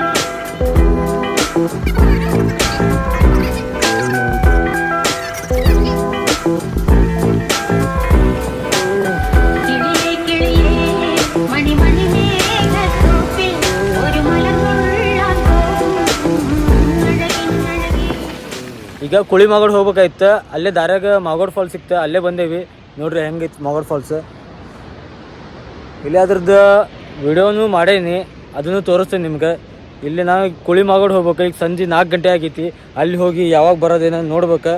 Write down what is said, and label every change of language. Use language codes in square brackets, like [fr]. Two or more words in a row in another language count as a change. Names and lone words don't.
[ml] കിളിയേ കിളിയേ മണി മണി മേഘത്തോപ്പിൽ ഒരു മലമുള്ളാൻ പോകും അഴകിന്നഴകി. [kn] ಈಗ ಕುಳಿಮಗಡ್ ಹೋಗ್ಬೇಕಾಯ್ತು. ಅಲ್ಲೇ ದಾರ್ಯಾಗ ಮಾಗೋಡ್ ಫಾಲ್ಸ್ ಸಿಕ್ತ, ಅಲ್ಲೇ ಬಂದೇವಿ. ನೋಡ್ರಿ ಹೆಂಗೈತಿ ಮಾಗೋಡ್ ಫಾಲ್ಸ್. ಇಲ್ಲಿ ಅದ್ರದ್ದು ವಿಡಿಯೋನು ಮಾಡೇನಿ, ಅದನ್ನು ತೋರಿಸ್ತೇನೆ ನಿಮ್ಗೆ. ಇಲ್ಲಿ ನಾವು ಕುಳಿಮಗಡ್ ಹೋಗ್ಬೇಕು. ಈಗ ಸಂಜೆ 4 ಗಂಟೆ ಆಗೈತಿ. ಅಲ್ಲಿ ಹೋಗಿ ಯಾವಾಗ ಬರೋದೇನೋ ನೋಡ್ಬೇಕು.